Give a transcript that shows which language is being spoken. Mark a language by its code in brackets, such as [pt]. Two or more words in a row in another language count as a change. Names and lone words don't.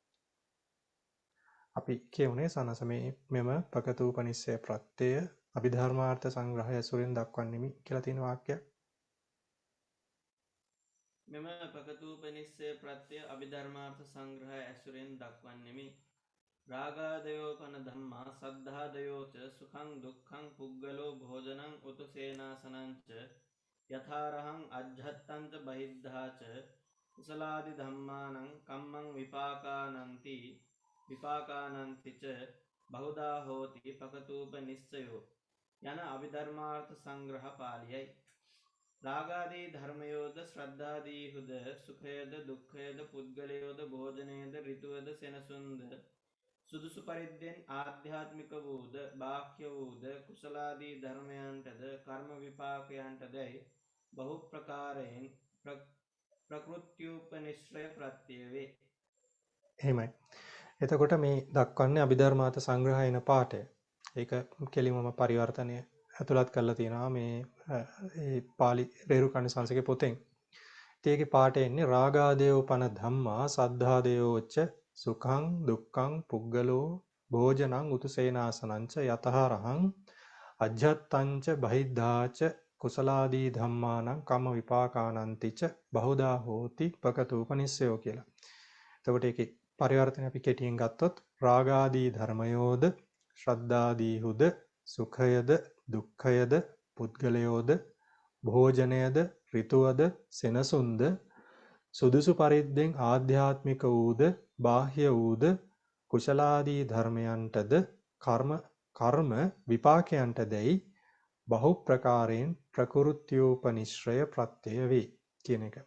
[si] අපි කියුනේ සනස මෙම ප්‍රකතූපනිස්සය ප්‍රත්‍යය අභිධර්මාර්ථ සංග්‍රහය ඇසුරින් දක්වන්නෙමි කියලා තියෙන වාක්‍යයක්. මෙම ප්‍රකතූපනිස්සය ප්‍රත්‍යය අභිධර්මාර්ථ සංග්‍රහය ඇසුරෙන් දක්වන්නෙමි. [pi] රාගාදයෝපන ධම්මා සද්ධාදයෝච සුඛං දුක්ඛං පුග්ගලෝ භෝජනං උතු සේනාසනංච යථාරහං අජ්ජත්තංච බහිද්ධාච කුසලාදි ධම්මානං කම්මං විපාකානන්ති ච බහුදා හෝති ප්‍රකතූපනිස්සයෝ [si] යන අභිධර්මාර්ථ සංග්‍රහ පාළියයි. රාගාදී ධර්මයෝද ශ්‍රද්ධාදීහුද සුඛයද දුක්ඛයද පුද්ගලයෝද භෝජනයද ඍතුවද සෙනසුන්ද සුදුසු පරිද්දෙන් ආධ්‍යාත්මික වූද බාහ්‍ය වූද කුසලාදී ධර්මයන්ටද කර්ම විපාකයන්ටදයි බහු ප්‍රකාරයෙන් ප්‍රකෘත්‍යූපනිශ්‍රය ප්‍රත්‍යය වේ. එහෙමයි. එතකොට මේ දක්වන්නේ අභිධර්මාර්ථ සංග්‍රහයන පාඩය. ඒක කෙලිමම පරිවර්තනය ඇතුළත් කරලා තියෙනවා මේ ඒ පාලි රේරුකාණිසංසකේ පොතෙන්. ඉතින් ඒකේ පාඩේ එන්නේ [pi] රාගාදේව පන ධම්මා සද්ධාදේවෝච්ච සුඛං දුක්ඛං පුග්ගලෝ භෝජනං උතුසේනාසනංච යතහරහං අජ්ජත්තංච බහිද්ධාච කුසලාදී ධම්මානං කම්ම විපාකානන්තිච බහුදා හෝති පකතූපනිස්සයෝ කියලා. [si] එතකොට ඒකේ පරිවර්තන අපි කෙටියෙන් ගත්තොත් රාගාදී ධර්මයෝද ශ්‍රද්ධාදීහුද සුඛයද දුක්ඛයද පුද්ගලයෝද භෝජනයද ඍතුවද සෙනසුන්ද සුදුසු පරිද්දෙන් ආධ්‍යාත්මික වූද බාහ්‍ය වූද කුශලාදී ධර්මයන්ටද කර්ම විපාකයන්ට දෙයි බහු ප්‍රකාරයෙන් ප්‍රකෘත්‍යෝපනිශ්‍රය ප්‍රත්‍යය වේ කියන එක.